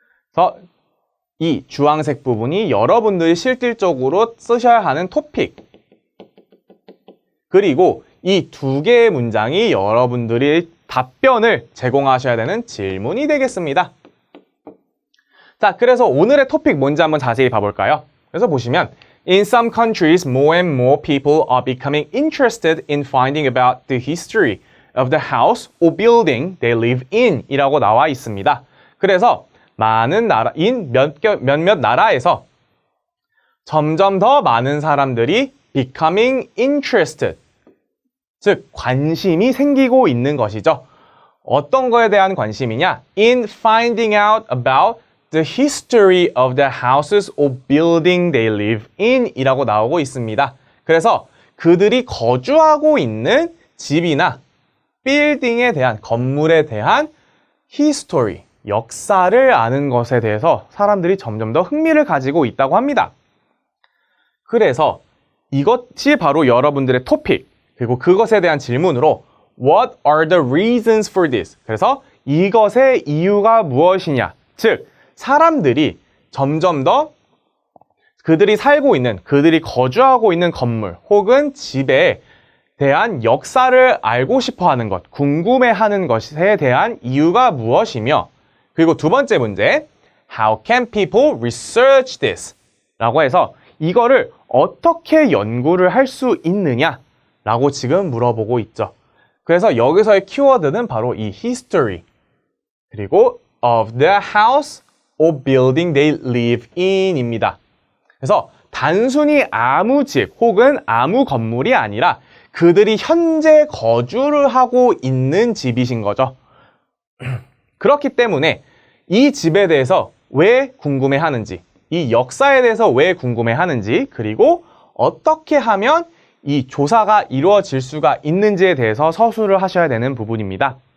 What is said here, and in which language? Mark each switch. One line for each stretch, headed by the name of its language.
Korean: 그래서 이 주황색 부분이 여러분들이 실질적으로 쓰셔야 하는 토픽, 그리고 이 두 개의 문장이 여러분들이 답변을 제공하셔야 되는 질문이 되겠습니다. 자, 그래서 오늘의 토픽 뭔지 한번 자세히 봐볼까요? 그래서 보시면
English: In some countries, more and more people are becoming interested in finding about the history of the house or building they live in
Korean: 이라고 나와 있습니다. 그래서 많은 나라인 몇몇 나라에서 점점 더 많은 사람들이
English: becoming interested,
Korean: 즉 관심이 생기고 있는 것이죠. 어떤 거에 대한 관심이냐?
English: In finding out about the history of the houses or building they live in
Korean: 이라고 나오고 있습니다. 그래서 그들이 거주하고 있는 집이나 빌딩에 대한, 건물에 대한 history, 역사를 아는 것에 대해서 사람들이 점점 더 흥미를 가지고 있다고 합니다. 그래서 이것이 바로 여러분들의 토픽, 그리고 그것에 대한 질문으로
English: What are the reasons for this?
Korean: 그래서 이것의 이유가 무엇이냐? 즉, 사람들이 점점 더 그들이 살고 있는, 그들이 거주하고 있는 건물 혹은 집에 대한 역사를 알고 싶어 하는 것, 궁금해하는 것에 대한 이유가 무엇이며, 그리고 두 번째 문제,
English: How can people research this?
Korean: 라고 해서 이거를 어떻게 연구를 할 수 있느냐? 라고 지금 물어보고 있죠. 그래서 여기서의 키워드는 바로 이
English: history, 그리고 of the house or building they live in 입니다.
Korean: 그래서 단순히 아무 집 혹은 아무 건물이 아니라 그들이 현재 거주를 하고 있는 집이신 거죠. 그렇기 때문에 이 집에 대해서 왜 궁금해하는지, 이 역사에 대해서 왜 궁금해하는지, 그리고 어떻게 하면 이 조사가 이루어질 수가 있는지에 대해서 서술을 하셔야 되는 부분입니다.